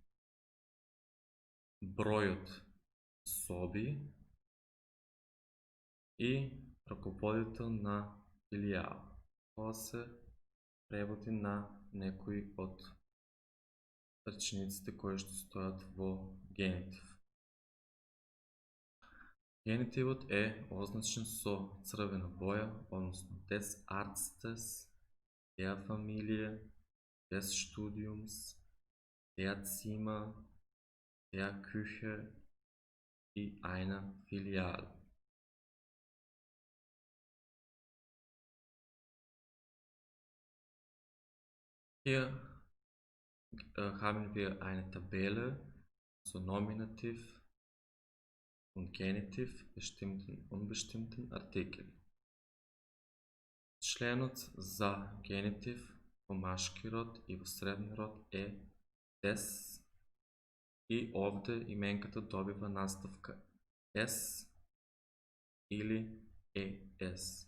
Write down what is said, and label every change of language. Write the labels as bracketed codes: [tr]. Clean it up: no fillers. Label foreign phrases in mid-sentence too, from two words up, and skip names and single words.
[mk] Бројот соби и раководител на филијал. Тоа се преводи на некои од речениците кои што стојат во генитив. Генитивот е означен со црвена боја, односно [de] des Arztes, der Familie, des Studiums, der Zimmer, der Küche [mk] и [de] einer Filiale. Hier haben wir eine Tabelle zu Nominativ und Genitiv, bestimmten und unbestimmten Artikel. [mk] Членот за генитив во машки род и во средни род е des и овде именката добива наставка s или es.